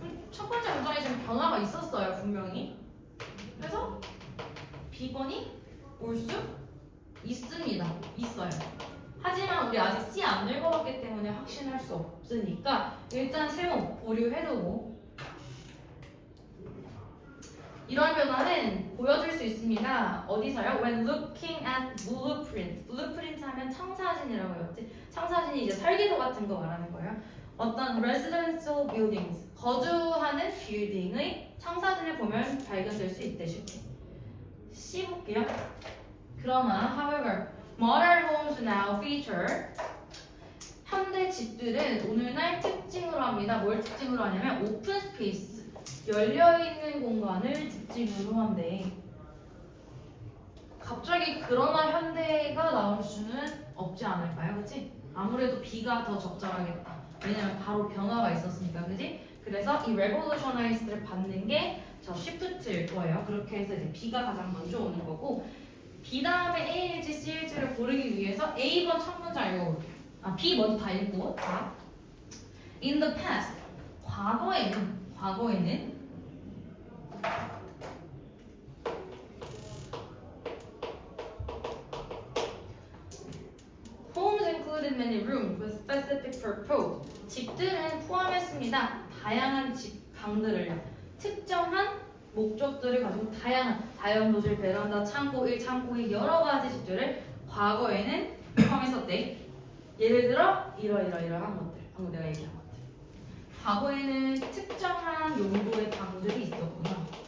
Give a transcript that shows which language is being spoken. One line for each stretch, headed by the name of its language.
Korean: 첫 번째 문장에 지금 변화가 있었어요, 분명히. 그래서 B번이 올 수 있습니다. 있어요. 하지만 우리 아직 C 안 읽어봤기 때문에 확신할 수 없으니까 일단 세모 보류해두고 이러한 변화는 보여줄 수 있습니다. 어디서요?
English: When looking at blueprint.
Korean: blueprint 하면 청사진이라고 했지. 청사진이 이제 설계도 같은 거 말하는 거예요. 어떤
English: residential buildings,
Korean: 거주하는 빌딩의 청사진을 보면 발견될 수 있대 쉽게. C 볼게요. 그러나
English: however, modern homes now feature
Korean: 현대 집들은 오늘날 특징으로 합니다. 뭘 특징으로 하냐면 오픈 스페이스, 열려있는 공간을 특징으로 한대. 갑자기 그러나 현대가 나올 수는 없지 않을까요? 그치? 아무래도 B가 더 적절하겠다. 왜냐면 바로 변화가 있었으니까, 그지? 그래서 이 revolutionized를 받는 게 저 shift일 거예요. 그렇게 해서 이제 B가 가장 먼저 오는 거고, B 다음에 A일지 C일지를 고르기 위해서 A번 첫 문장 읽어볼게요. 아, B 먼저 다 읽고, 자.
English: In the past,
Korean: 과거에는
English: homes included many rooms with specific purpose.
Korean: 집들은 포함했습니다. 다양한 집, 방들을요. 특정한 목적들을 가지고 다양한 다용도실, 베란다, 창고 1, 창고 2 여러 가지 집들을 과거에는 포함했었대. 예를 들어 이러한 것들. 방금 내가 얘기한 것들. 과거에는 특정한 용도의 방들이 있었구나.